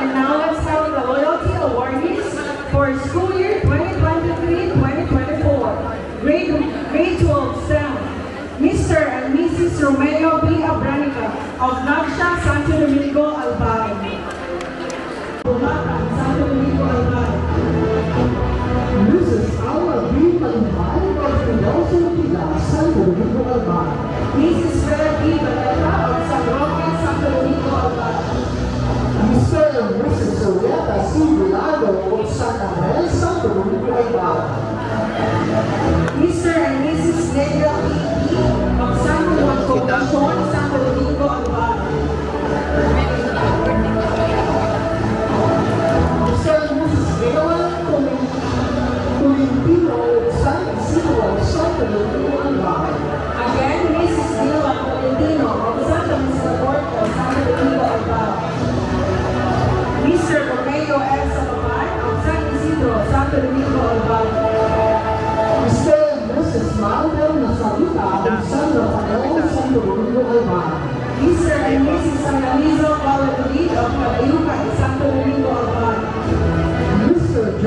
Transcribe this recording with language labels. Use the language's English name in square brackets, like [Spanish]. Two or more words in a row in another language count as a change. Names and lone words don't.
[English] And now let's have the loyalty awardees for school year 2023-2024. Grade 12 STEM, Mr. and Mrs. Romeo B. Abranica of Nagsha, Santo Domingo, Albay. Bulacan, Santo Domingo, Albay. Mrs. Aura B. Malumbay of Fidelso Tila, Santo Domingo, Albay. Mrs. Vera B. Valeta of San Roque, Santo Domingo, Albay. Mr. and Mrs. Soriata C. Vilado of San Angel, Santo Domingo, Albay. Mr. and Mrs. Negra P. of San Juan Concepcion, Santo Domingo, Albay. Mr. and Mrs. Leon Tolentino of San Isidro, Santo Domingo, Albay. Again, Mrs. Dila Tolentino of Santa Misericordia, Santo Domingo, Albay. Mr. Romeo S. Sababay of San Isidro, Santo Domingo, Albay. Mr. and Mrs. Marvel Nasarita of San Rafael, Santo Domingo, Albay. Mr. and Mrs. Analizo Valladolid of Cabayuca, Santo Domingo, Albay. Mr. John